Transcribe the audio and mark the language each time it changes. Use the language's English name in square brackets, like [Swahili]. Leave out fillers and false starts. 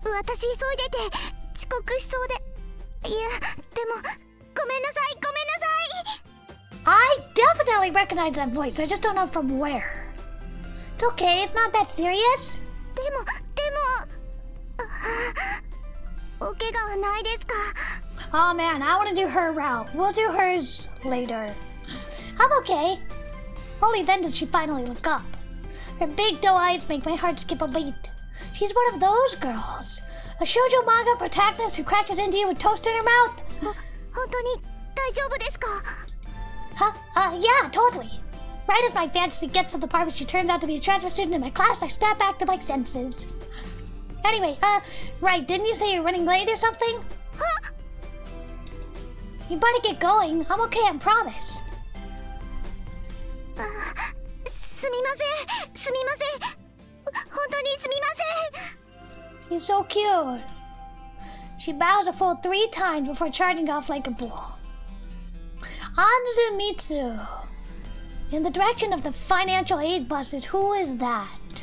[Japanese] 私急いでて遅刻しそうで。いや、でもごめんなさい、ごめんなさい。 [English] I definitely recognize that voice. I just don't know from where. It's okay, it's not that serious. [Japanese] でもお怪我はないですか？ [English] Oh man, I want to do her route. We'll do hers later. I'm okay. Only then does she finally look up. Her big doe eyes make my heart skip a beat. She's one of those girls. A shoujo manga protagonist who crashes into you with toast in her mouth. [Japanese] 本当に大丈夫ですか？ [English] Huh? Yeah, totally. Right as my fantasy gets to the part where she turns out to be a transfer student in my class, I snap back to my senses. Anyway, right, didn't you say you're running late or something? Huh? You better get going. I'm okay, I promise. [Japanese] すみません、すみません。本当にすみません。 [English] She's so cute. She bows a full 3 times before charging off like a bull. Anzumitsu. In the direction of the financial aid buses, who is that?